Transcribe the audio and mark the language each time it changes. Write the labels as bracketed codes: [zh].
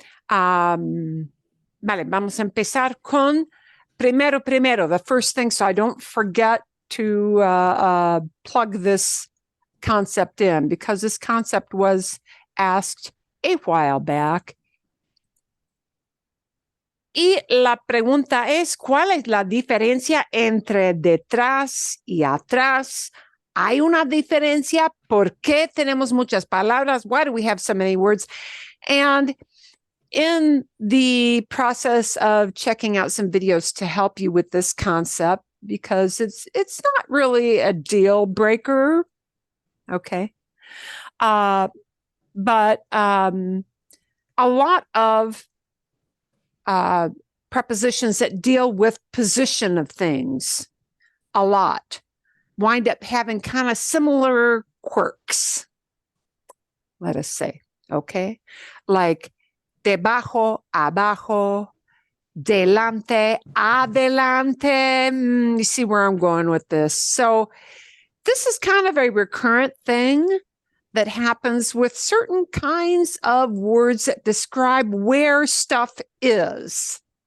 [es] Vale, vamos a empezar con primero, [en] the first thing, so I don't forget to plug this concept in, because this concept was asked a while back. [es] Y la pregunta es, ¿cuál es la diferencia entre detrás y atrás? ¿Hay una diferencia? ¿Por qué tenemos muchas palabras? [en] Why do we have so many words? And in the process of checking out some videos to help you with this concept, because it's not really a deal breaker, okay? But a lot of prepositions that deal with position of things a lot wind up having kind of similar quirks, let us say, okay? Like debajo, abajo, delante, adelante. You see where I'm going with this. So this is kind of a recurrent thing that happens with certain kinds of words that describe where stuff is.